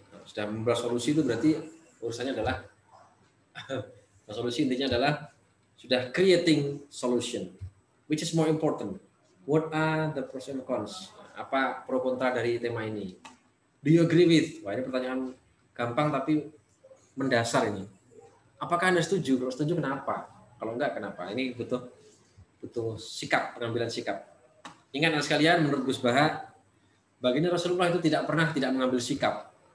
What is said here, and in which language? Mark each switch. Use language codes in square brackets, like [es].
[id] Nah, sudah membuat solusi itu berarti urusannya adalah solusi intinya adalah sudah creating solution. [en] Which is more important? What are the pros and cons? [id] Apa pro kontra dari tema ini? [en] Do you agree with? [id] Wah, ini pertanyaan gampang tapi mendasar ini. Apakah Anda setuju? Kalau setuju kenapa? Kalau enggak kenapa? Ini butuh sikap, pengambilan sikap. Ingat anak sekalian, menurut Gus Baha, baginda Rasulullah itu tidak pernah tidak mengambil sikap.